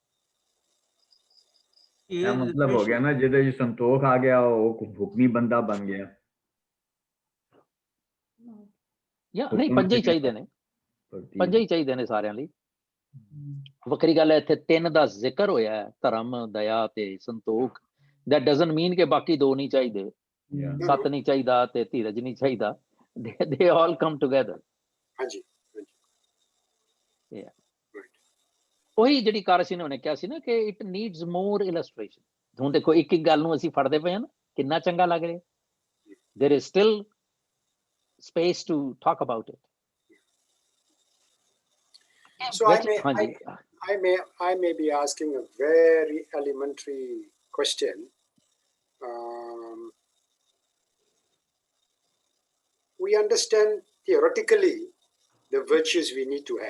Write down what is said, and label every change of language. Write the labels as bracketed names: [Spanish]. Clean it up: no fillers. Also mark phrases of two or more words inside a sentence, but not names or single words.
[Punjabi] ਇਹ ਮਤਲਬ ਹੋ ਗਿਆ ਨਾ, ਜਿਹਦੇ ਚ ਸੰਤੋਖ ਆ ਗਿਆ ਉਹ ਹੁਕਮੀ ਬੰਦਾ ਬਣ ਗਿਆ। ਨਹੀਂ, ਪੰਜੇ ਹੀ ਚਾਹੀਦੇ ਨੇ, ਪੰਜੇ ਹੀ ਚਾਹੀਦੇ ਨੇ ਸਾਰਿਆਂ ਲਈ। ਵੱਖਰੀ ਗੱਲ ਹੈ ਇੱਥੇ 3 ਦਾ ਜ਼ਿਕਰ ਹੋਇਆ ਹੈ, ਧਰਮ, ਦਇਆ ਤੇ ਸੰਤੋਖ। [English] that doesn't mean [Punjabi] ਕਿ ਬਾਕੀ 2 ਨਹੀਂ ਚਾਹੀਦੇ, 7 ਨਹੀਂ ਚਾਹੀਦਾ ਤੇ ਧੀਰਜ ਨਹੀਂ ਚਾਹੀਦਾ। [English] they all come together. [Punjabi] ਹਾਂਜੀ, ਉਹੀ ਜਿਹੜੀ ਕਾਰਸੀ ਨੇ ਉਹਨੇ ਕਿਹਾ ਸੀ ਨਾ ਕਿ [English] it needs more illustration. [Punjabi] ਹੁਣ ਦੇਖੋ ਇੱਕ ਇੱਕ ਗੱਲ ਨੂੰ ਅਸੀਂ ਫੜਦੇ ਪਏ ਹਾਂ ਨਾ, ਕਿੰਨਾ ਚੰਗਾ ਲੱਗ ਰਿਹਾ। [English] there is still space to talk about it. So I may be asking a very elementary question. We understand theoretically the virtues we need to have.